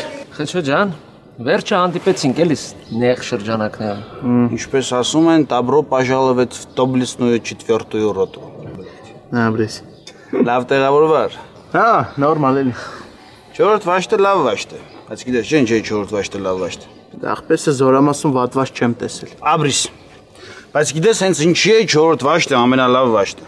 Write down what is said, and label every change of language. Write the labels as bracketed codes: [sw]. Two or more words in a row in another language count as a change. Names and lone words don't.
[hy] Խեչո ջան, վերջը հանդիպեցինք էլիս նեղ շրջանակներում։ Ինչպես ասում են, [ru] добро пожаловать в доблестную 4-ю роту։ [hy] Նաբրես։ Լավ տեղավորվար։ Հա, նորմալ էլի։ 4-րդ վաշտը լավ վաշտ է։ Բայց գիտես, չէ՞, 4-րդ վաշտը լավ վաշտ է։ Ախպեսը զորամասում վատված չեմ տեսել։ Աբրիս։ Բայց գիտես, հենց ինչի է 4-րդ վաշտը ամենալավ վաշտը։